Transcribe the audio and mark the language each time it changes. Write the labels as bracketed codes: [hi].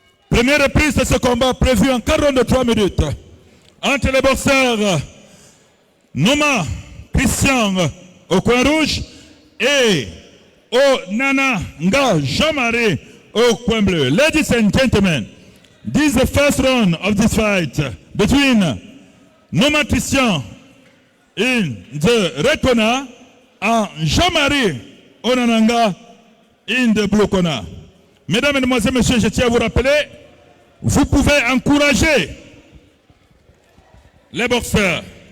[fr] Première reprise de ce combat prévu en 43 minutes entre les boxeurs Noma Christian au coin rouge et Onana Nga Jean-Marie au coin bleu. [en] Ladies and gentlemen, this is the first round of this fight between Noma Christian in the red corner and Jean-Marie Onananga in the blue corner. [fr] Mesdames, Mesdemoiselles, Messieurs, je tiens à vous rappeler, vous pouvez encourager les boxeurs.